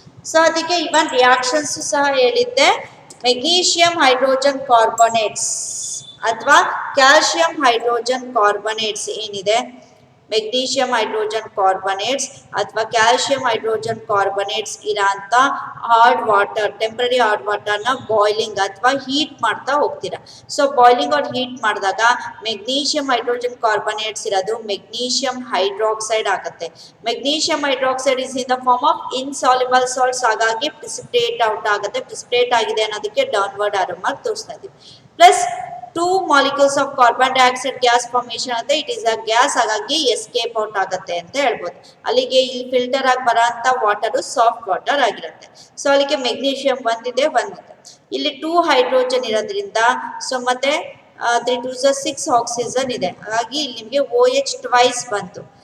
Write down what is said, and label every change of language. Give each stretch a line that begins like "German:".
Kannada: So ಅದಕ್ಕೆ ಇವನ್ reactions ಸಹ ಹೇಳಿದ್ದೆ. ಮೆಗ್ನೀಷಿಯಂ ಹೈಡ್ರೋಜನ್ ಕಾರ್ಬೊನೇಟ್ಸ್ ಅಥವಾ ಕ್ಯಾಲ್ಶಿಯಂ ಹೈಡ್ರೋಜನ್ ಕಾರ್ಬೊನೇಟ್ಸ್ ಏನಿದೆ, ಮೆಗ್ನೀಷಿಯಂ ಹೈಡ್ರೋಜನ್ ಕಾರ್ಬೊನೇಟ್ಸ್ ಅಥವಾ ಕ್ಯಾಲ್ಶಿಯಂ ಹೈಡ್ರೋಜನ್ ಕಾರ್ಬೊನೇಟ್ಸ್ ಇರೋಂಥ hard water, temporary hard ವಾಟರ್ನ boiling ಅಥವಾ ಹೀಟ್ ಮಾಡ್ತಾ ಹೋಗ್ತೀರಾ. ಸೊ ಬಾಯ್ಲಿಂಗ್ ಆರ್ ಹೀಟ್ ಮಾಡಿದಾಗ ಮೆಗ್ನೀಷಿಯಂ ಹೈಡ್ರೋಜನ್ ಕಾರ್ಬೊನೇಟ್ಸ್ ಇರೋದು ಮೆಗ್ನೀಷಿಯಂ ಹೈಡ್ರಾಕ್ಸೈಡ್ ಆಗುತ್ತೆ.
English: magnesium hydroxide is in the form of insoluble salts,
Kannada: ಹಾಗಾಗಿ ಪ್ರಿಸಿಪಿಟೇಟ್ ಔಟ್ ಆಗುತ್ತೆ. ಪ್ರಿಸಿಪಿಟೇಟ್ ಆಗಿದೆ ಅನ್ನೋದಕ್ಕೆ ಡೌನ್ವರ್ಡ್ ಆರೋ ಮಾರ್ಕ್ ತೋರಿಸ್ತಾ ಇದ್ದೀವಿ. Plus 2 molecules of carbon dioxide gas formation ಆಗುತ್ತೆ.
English: it is a gas,
Kannada: ಹಾಗಾಗಿ ಎಸ್ಕೇಪ್ ಔಟ್ ಆಗುತ್ತೆ ಅಂತ ಹೇಳ್ಬೋದು. ಅಲ್ಲಿಗೆ ಇಲ್ಲಿ ಫಿಲ್ಟರ್ ಆಗಿ ಬರೋಂಥ ವಾಟರ್ ಸಾಫ್ಟ್ ವಾಟರ್ ಆಗಿರುತ್ತೆ. ಸೊ ಅಲ್ಲಿಗೆ ಮೆಗ್ನೀಷಿಯಂ ಒಂದಿದೆ. ಇಲ್ಲಿ 2 ಹೈಡ್ರೋಜನ್ ಇರೋದ್ರಿಂದ ಸೊ ಮತ್ತೆ 3 2s 6 ಆಕ್ಸಿಜನ್ ಇದೆ, ಹಾಗಾಗಿ ಇಲ್ಲಿ ನಿಮಗೆ OH ಟ್ವೈಸ್ ಬಂತು.